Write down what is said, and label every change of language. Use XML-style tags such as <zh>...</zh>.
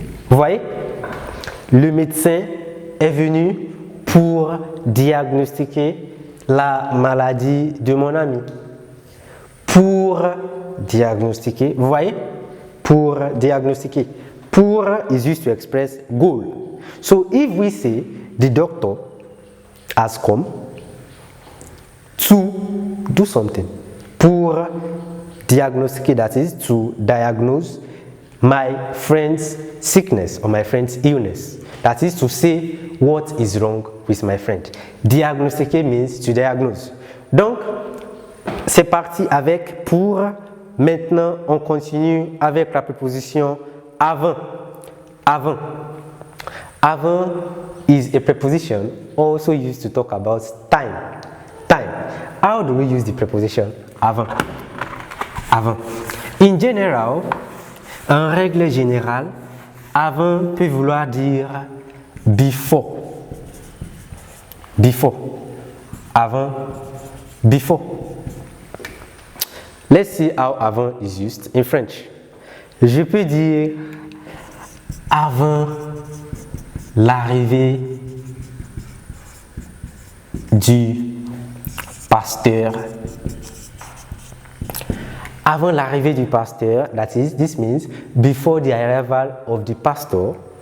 <fr>Vous voyez? Le médecin est venu pour diagnostiquer la maladie de mon ami. Pour diagnostiquer, vous voyez? Pour diagnostiquer.</fr> <en>Pour is used to express goal. So if we say the doctor has come to do something,</en> <fr>pour diagnostiquer,</fr> <en>that is to diagnose my friend's sickness or my friend's illness. That is to say what is wrong with my friend. Diagnostiquer means to diagnose.</en> <fr>Donc, c'est parti avec pour. Maintenant, on continue avec la préposition avant. Avant.</fr> <en>Avant is a preposition also used to talk about time. Time. How do we use the preposition avant? Avant. In general,</en> <fr>en règle générale, avant peut vouloir dire before.</fr> <en>Before. Avant, before. Let's see how avant is used in French.</en> <fr>Je peux dire avant l'arrivée du pasteur. Avant l'arrivée du pasteur,</fr> <en>that is, this means before the arrival of the pastor.</en>